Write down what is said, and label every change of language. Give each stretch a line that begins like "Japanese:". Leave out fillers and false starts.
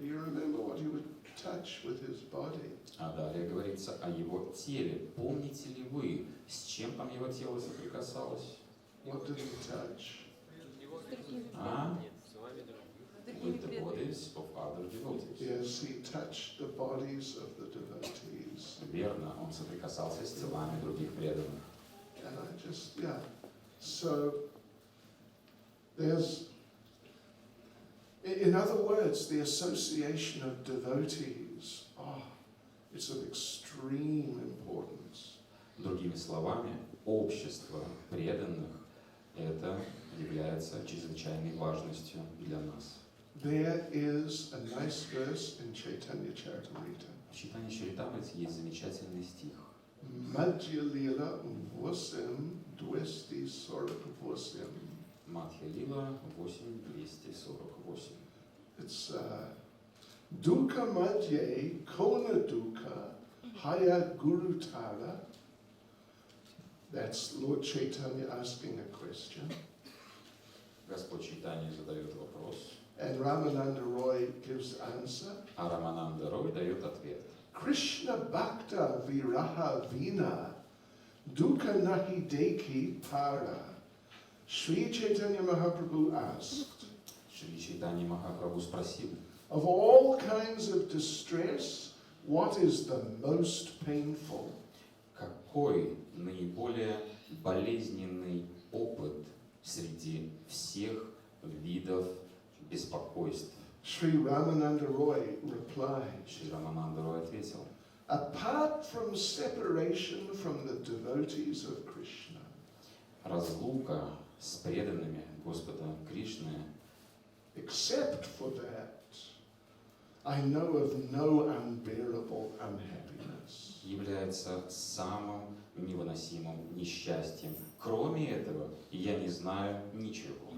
English: You remember what he would touch with his body?
Russian: А далее говорится о его теле. Помните ли вы, с чем там его тело соприкасалось?
English: What did he touch? А?
Russian: Другими
English: With the
Russian: преданными.
English: bodies of other devotees. Yes, he touched the bodies of the devotees.
Russian: Верно, он соприкасался с телами других преданных.
English: And I just, So, there's, in other words, the association of devotees, it's of extreme importance.
Russian: Другими словами, общество преданных – это является чрезвычайной важностью для нас.
English: There is a nice verse in Chaitanya Charitamrita.
Russian: В читании Чаритамрити есть замечательный стих. Madhya Lila Vosem Dwesti Sorak Vosem. Мадхья Лила 8:248.
Bangla: It's Dukkha Madhye Kona Dukkha Haya Guru Tara.
English: That's Lord Chaitanya asking a question.
Russian: Господь Чайтанья задает вопрос,
English: And Ramananda Roy gives answer.
Russian: а Рамананда Рой дает ответ.
Bangla: Krishna Bhakta Viraha Vina Dukkha Nahi Deki Para.
English: Sri Chaitanya Mahaprabhu asked,
Russian: Шри Чайтанья Махапрабху спросил,
English: of all kinds of distress, what is the most painful?
Russian: какой наиболее болезненный опыт среди всех видов беспокойств?
English: Sri Ramananda Roy replied,
Russian: Шри Рамананда Рой ответил,
English: apart from separation from the devotees of Krishna,
Russian: разлука с преданными Господа Кришны,
English: except for that, I know of no unbearable unhappiness.
Russian: является самым невыносимым несчастьем. Кроме этого, я не знаю ничего.